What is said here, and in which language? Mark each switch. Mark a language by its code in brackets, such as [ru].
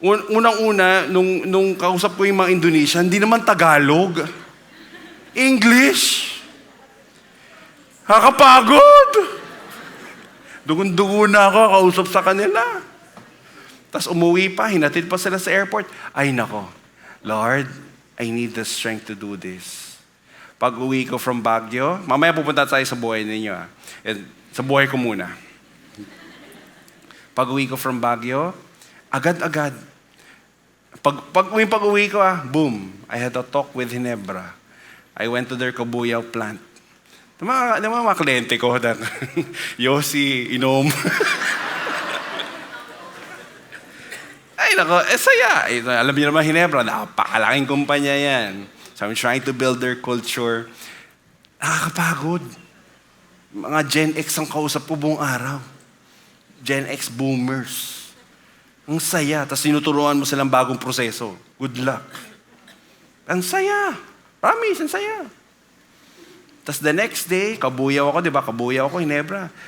[tl] Unang-una, nung kausap ko yung mga Indonesia, hindi naman Tagalog. English. Nakakapagod. Dugun-dugo na ako, kausap sa kanila. Tapos umuwi pa, hinatid pa sila sa airport. Ay nako, [en] Lord, I need the strength to do this. [tl] Pag uwi ko from Baguio, mamaya pupunta tayo sa buhay ninyo. Sa buhay ko muna. Pag uwi ko from Baguio, agad-agad. Pag uwi ko, boom, [en] I had a talk with [tl] Ginebra. [en] I went to their Kabuyao plant. [tl] Mga kliyente ko, [en] Yossi, Inom. [tl] Ay, nako, saya. Alam niyo naman, Ginebra, napakalaking kumpanya yan. [en] So I'm trying to build their culture. [tl] Nakakapagod. Mga Gen X ang kausap ko buong araw. Gen X boomers. Ang saya. Tapos sinuturuan mo silang bagong proseso. [en] Good luck. [tl] Ang saya. Promise, ang saya. Tapos [en] the next day, [tl] Kabuyaw ako, di ba? Kabuyaw ako, Ginebra.